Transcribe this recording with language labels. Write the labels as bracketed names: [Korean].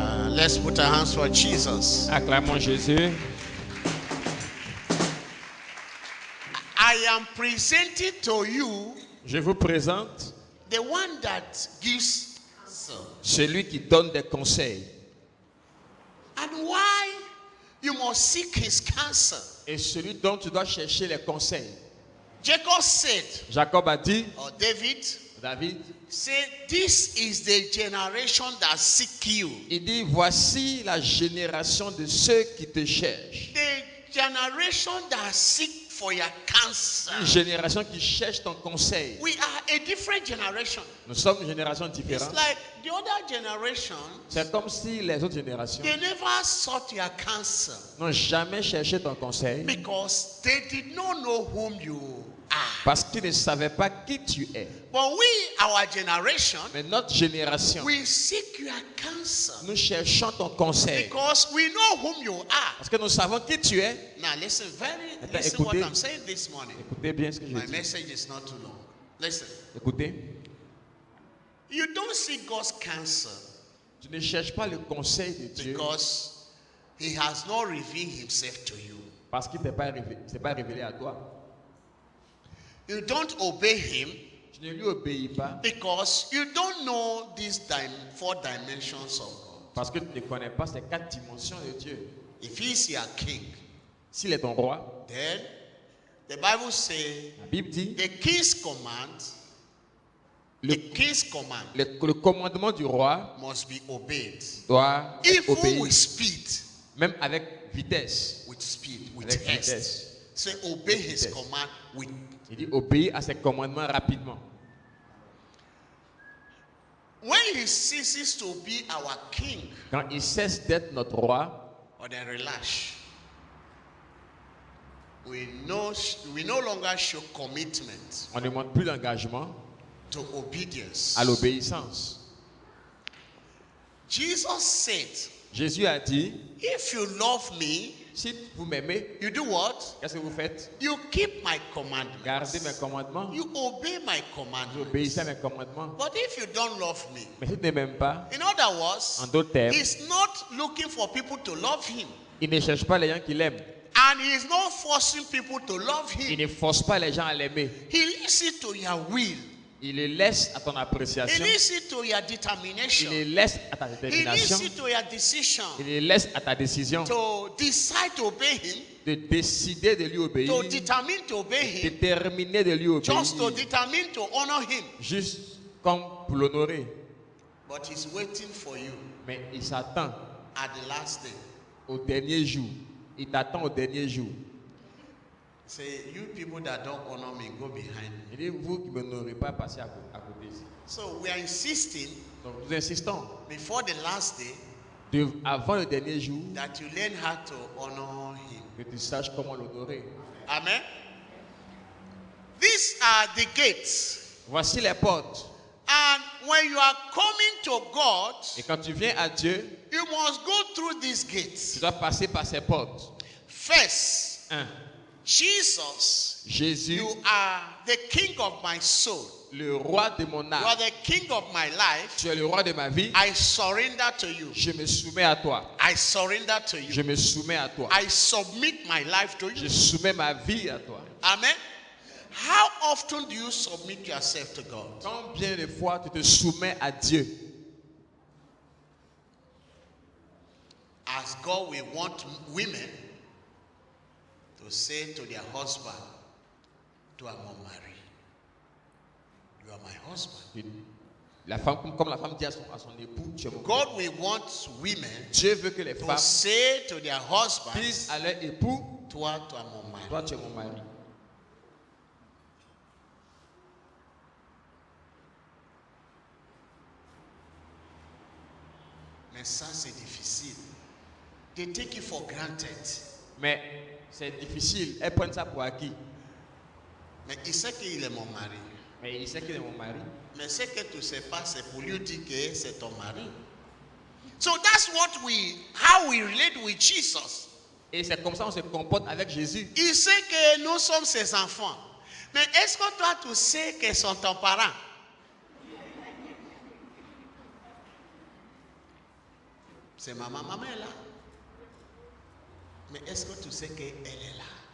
[English] Let's put our hands for Jesus. [French] Acclamons Jésus. [English] I am presenting to you [French] Je vous présente [English] the one that gives answer. [French] celui qui donne des conseils. [English] And why you must seek his counsel. [French] Et celui dont tu dois chercher les conseils. [English] Jacob said, [French] Jacob a dit, [English] or David, [French] David, [English] say, this is the generation that seek you. [French] il dit, voici la génération de ceux qui te cherchent. [English] The generation that seek for your counsel. [French] Une génération qui cherche ton conseil. [English] We are a different generation. [French] Nous sommes une génération [English] It's [French] différente. [English] like the other generation, [French] C'est comme si les autres générations [English] they never sought your counsel [French] n'ont jamais cherché ton conseil [English] because they did not know whom you are. [French] parce qu'ils ne savaient pas qui tu es. [English] But we, our generation, [French] Mais notre génération, [English] we seek your counsel [French] nous cherchons ton conseil [English] because we know whom you are. [French] parce que nous savons qui tu es. [English] Now listen [French] Attends, [English] listen what [French] écoutez. [English] I'm saying this morning. [French] Écoutez bien ce que je [English] My [French] dis. [English] message is not too long. Listen. [French] Écoutez, [English] You don't seek God's counsel [French] tu ne cherches pas le conseil de Dieu [English] because He has not revealed Himself to you. [French] parce qu'il ne s'est pas révélé à toi. [English] You don't obey Him [French] Tu ne lui obéis pas [English] because you don't know these 4 dimensions of God. [French] parce que tu ne connais pas ces 4 dimensions de Dieu. [English] If He's your king, [French] S'il est ton roi, [English] then the Bible says [French] la Bible dit, [English] the king's command, [French] le, le commandement du roi [English] must be obeyed. [French] doit être [English] Even [French] obéi, [English] with speed. [French] même avec vitesse. [English] With speed, with [French] Avec [English] haste. [French] vitesse. [English] Say, obey His [French] Vitesse. [English] command with. [French] Il dit obéis à ses commandements rapidement. [English] When He ceases to be our king, [French] Quand il cesse d'être notre roi, [English] or then relax. We no longer show commitment [French] on ne demande plus d'engagement [English] to obedience. [French] à l'obéissance. [English] Jesus said, [French] Jésus a dit, [English] if you love me, [French] si vous m'aimez, [English] you do what? [French] qu'est-ce que vous faites? [English] You keep my commandments. [French] Gardez mes commandements. [English] You obey my [French] Vous [English] commandments. [French] obéissez à mes commandements. [English] But if you don't love me, [French] Mais si tu ne m'aimes pas, [English] in other words, [French] en d'autres termes, [English] He's not looking for people to love Him. [French] il ne cherche pas les gens qui l'aiment. [English] And He is not forcing people to love [French] Il [English] Him. [French] ne force pas les gens à l'aimer. [English] He leaves it to your will. [French] Il le laisse à ton [English] He [French] appréciation. [English] leaves it to your [French] Il [English] determination. [French] le laisse à ta [English] He [French] détermination. [English] leaves it to your decision [French] Il le laisse à ta décision [English] to decide to obey Him, [French] de décider de lui obéir, [English] to determine to obey Him, [French] déterminer de lui obéir, [English] just to determine to honor Him. [French] juste comme pour l'honorer. [English] But He's waiting for you [French] Mais il s'attend [English] at the last day. [French] au dernier jour. Il t'attend au dernier jour. [English] Say, you people that don't honor me, go behind me. [French] Il dit, vous qui ne m'honorez pas, passez à côté. [English] So we are insisting [French] Donc nous insistons, [English] before the last day [French] avant le dernier jour, [English] that you learn how to honor Him. [French] que tu saches comment l'honorer. [English] Amen. These are the gates. [French] Voici les portes. [English] And when you are coming to God, [French] Et quand tu viens à Dieu, [English] you must go through these [French] tu [English] gates. [French] dois passer par ces portes. [English] First, [French] 1. [English] Jesus, [French] Jésus, [English] you are the king of my soul. [French] le roi de mon [English] You are [French] âme. [English] the king of my life. [French] Tu es le roi de ma vie. [English] I surrender to you. [French] Je me soumets à toi. [English] I surrender to you. [French] Je me soumets à toi. [English] I submit my life to [French] Je [English] you. [French] soumets ma vie à toi. [English] Amen. How often do you submit yourself to God? [French] Combien de fois tu te soumets à Dieu? [English] As God will want women to say to their husband, to Amomari, you are my husband. [French] La femme, comme la femme dit à son époux, tu es mon [English] God will want women [French] Dieu veut que les [English] to [French] femmes [English] say to their husband, [French] disent à leur époux, toi, [English] to Amomari. [French] toi tu es mon mari. Mais ça, c'est difficile. [English] They take it for granted. [French] Mais c'est difficile. Elles prennent ça pour acquis. Mais il sait qu'il est mon mari. Mais il sait qu'il est mon mari. Mais ce que tu ne sais pas, c'est pour lui dire que c'est ton mari. [English] So that's how we relate with Jesus. [French] Et c'est comme ça qu'on se comporte avec Jésus. Il sait que nous sommes ses enfants. Mais est-ce que toi, tu sais qu'ils sont ton parent? C'est maman. Maman est là. Mais est-ce que tu sais qu'elle est là?